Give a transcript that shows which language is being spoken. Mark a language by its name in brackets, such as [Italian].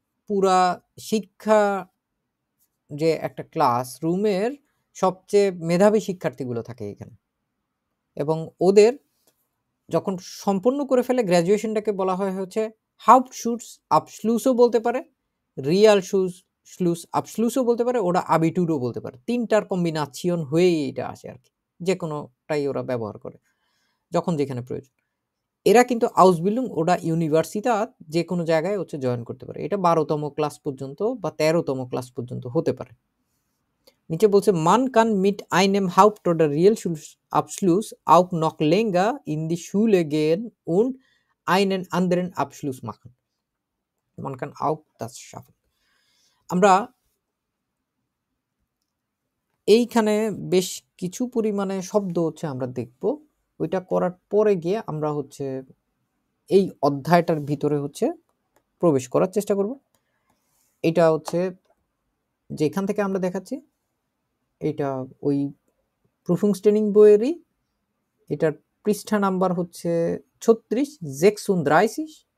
[Bangla] পুরা শিক্ষা যে একটা ক্লাস রুমের সবচেয়ে মেধাবী শিক্ষার্থীগুলো থাকে এখানে, এবং ওদের যখন সম্পূর্ণ করে ফেলে গ্র্যাজুয়েশনটাকে বলা হয় হচ্ছে হাউপটশুস আবschlussও বলতে পারে, রিয়াল শ্লুস আবschlussও বলতে পারে, ওরা আবিটুরও বলতে পারে। তিনটার কম্বিনাশন হয়েই এটা আসে আর কি, যে কোনোটাই ওরা ব্যবহার করে যখন যেখানে প্রয়োজন। এরা কিন্তু আউসবিল্ডিং ওরা ইউনিভার্সিটাত যে কোনো জায়গায় হচ্ছে জয়েন করতে পারে। এটা 12তম ক্লাস পর্যন্ত বা 13তম ক্লাস পর্যন্ত হতে পারে। নিচে বলছে [German] মান কান মিট einem Haupt oder Realschulabschluss auch noch länger in die Schule gehen und einen anderen Abschluss machen. Man kann auch das schaffen. [Bangla] আমরা এইখানে বেশ কিছু পরিমাণে শব্দ হচ্ছে আমরা দেখব। ওইটা করার পরে গিয়ে আমরা হচ্ছে এই অধ্যায়টার ভিতরে হচ্ছে প্রবেশ করার চেষ্টা করব। এটা হচ্ছে যেখান থেকে আমরা দেখাচ্ছি, এটা ওই প্রুফুংস্টেনিং বইয়েরই, এটার পৃষ্ঠা নাম্বার হচ্ছে 36 36।